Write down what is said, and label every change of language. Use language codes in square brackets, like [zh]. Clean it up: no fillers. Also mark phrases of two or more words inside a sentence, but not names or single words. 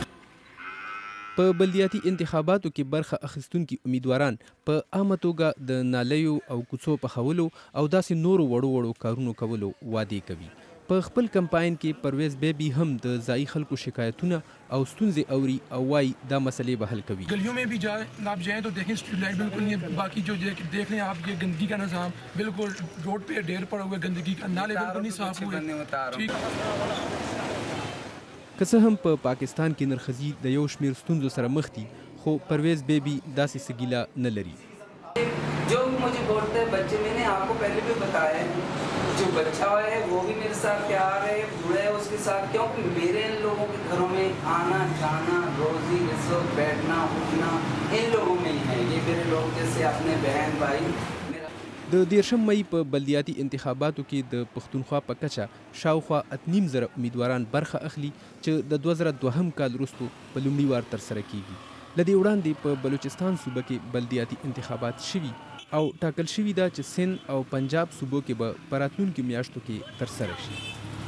[ps] په بلدیاتي انتخاباتو کې برخه اخیستونکي امیدواران په عامه توګه د نالیو او کوڅو پخولو او داسې نورو وړو وړو کارونو کولو وعدې کوي. په خپل کمپاین کې پرویز بیبي هم د ځایي خلکو شکایتونه او ستونزې اوري او وایي دا مسئلې به حل کوي. [ur] گلیوں میں بھی آپ جائیں تو دیکھیں [en] street light [ur] بالکل نہیں ہے. باقی جو دیکھ لیں آپ یہ گندگی کا نظام بالکل روڈ پہ ڈھیر پڑا ہوا ہے گندگی کا. نالے بالکل نہیں صاف ہوئے. [ps] که څه هم په پاکستان کې نرښځي د یو شمېر ستونزو سره مخ دي خو پرویز بیبي داسې څه ګیله نه لري. [ur] جو مجھے بولتے ہیں بچے، میں نے آپ کو پہلے بھی بتایا ہے، جو بچہ ہے وہ بھی میرے ساتھ پیار ہے، بوڑھا ہے اس کے ساتھ، کیونکہ میرے ان لوگوں کے گھروں میں آنا جانا روزی رزق بیٹھنا اٹھنا ان لوگوں میں ہی ہے. یہ میرے لوگ جیسے اپنے بہن بھائی. [ps] د 13 مې په بلدیاتي انتخاباتو کې د پښتونخوا په کچه شاوخوا 8,500 امیدواران برخه اخلي چې د 2002 کال وروسته په لومړي وار ترسره کیږي. له دې وړاندې په بلوچستان صوبه کې بلدیاتي انتخابات شوي او ټاکل شوي ده چې سند او پنجاب صوبو کې به په راتلونکو میاشتو کې ترسره شي.